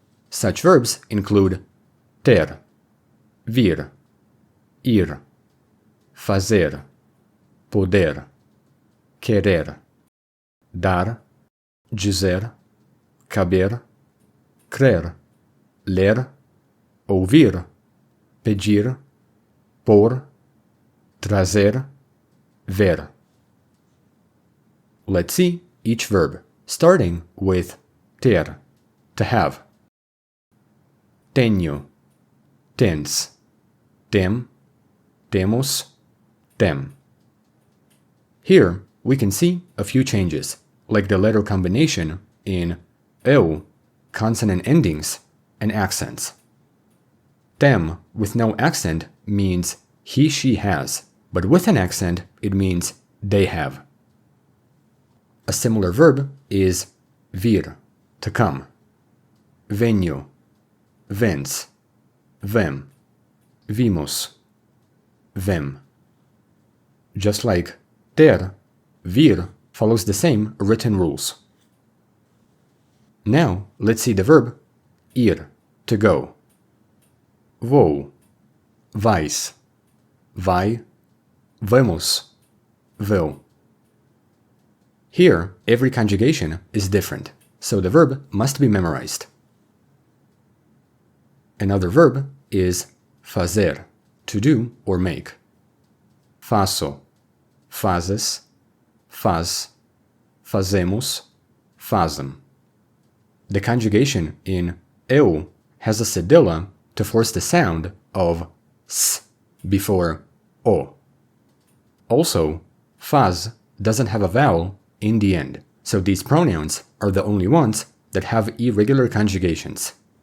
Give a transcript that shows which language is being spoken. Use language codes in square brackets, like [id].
[en] Such verbs include ter, vir, ir, fazer, poder, querer, dar, dizer, caber, crer, ler, ouvir, pedir, pôr, trazer, ver. Let's see each verb, starting with ter, to have. [pt] Tenho, tens, tem, temos, tem. [en] Here, we can see a few changes, like the letter combination in eu, consonant endings, and accents. Tem with no accent means he, she has, but with an accent, it means they have. A similar verb is vir, to come. [pt] Venho, vens, vem, vimos, vem. [en] Just like ter, vir follows the same written rules. Now, let's see the verb ir, to go. [pt] Vou, vais, vai, vamos, vão. [en] Here, every conjugation is different, so the verb must be memorized. Another verb is fazer, to do or make. [pt] Faço, fazes, faz, fazemos, fazem. [en] The conjugation in eu has a cedilla to force the sound of s before o. Also, faz doesn't have a vowel in the end, so these pronouns are the only ones that have irregular conjugations.